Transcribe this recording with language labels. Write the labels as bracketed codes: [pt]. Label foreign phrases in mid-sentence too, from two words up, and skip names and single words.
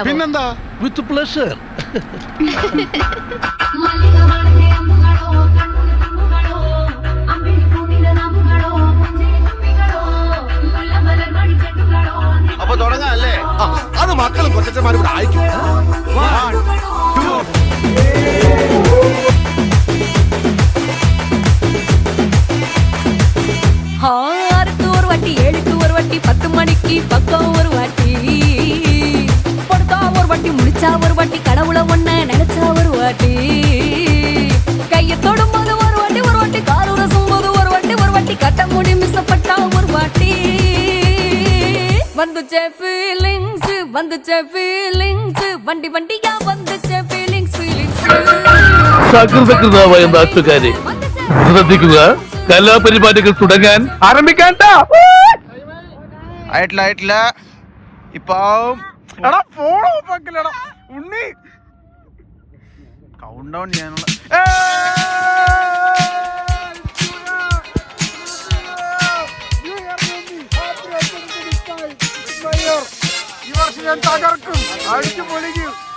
[ml] പിന്നെന്താ, [en] with pleasure. [ml] അപ്പൊ തുടങ്ങാം അല്ലേ? അത് മക്കളും കൊച്ചന്മാരും ഇവിടെ അയക്കും. [ta] ஆறுக்கு ஒரு வாட்டி, ஏழுக்கு ஒரு வாட்டி, 10 மணிக்கு பக்கம் ஒரு வாட்டி, படுத்தா ஒரு வாட்டி, முடிச்சா ஒரு வாட்டி, கடவுளை ஒன்ன நினைச்சா ஒரு வாட்டி, கையை தொடும்போது ஒரு வாட்டி, ஒரு வாட்டி கால் உரசும்போது ஒரு வாட்டி, ஒரு வாட்டி கட்ட முடி மிஸ்ஸப்பட்டா ஒரு வாட்டி, வந்துச்சே ஃபீலிங்ஸ், வந்துச்சே ஃபீலிங்ஸ், வண்டி வண்டியா வந்துச்சே [en] feelings, feelings. [ml] സകൃതകൃതാവായ നാട്ടുകാരെ ശ്രദ്ധിക്കുക, കലാപരിപാടികൾ തുടങ്ങാൻ ആരംഭിക്കാൻ. ആയിട്ടില്ല ഇപ്പൊ ഉണ്ണി [en] count down [ml] ചെയ്യാനുള്ള ഈ വർഷം ഞാൻ തകർക്കും, അടിച്ചു പൊളിക്കും.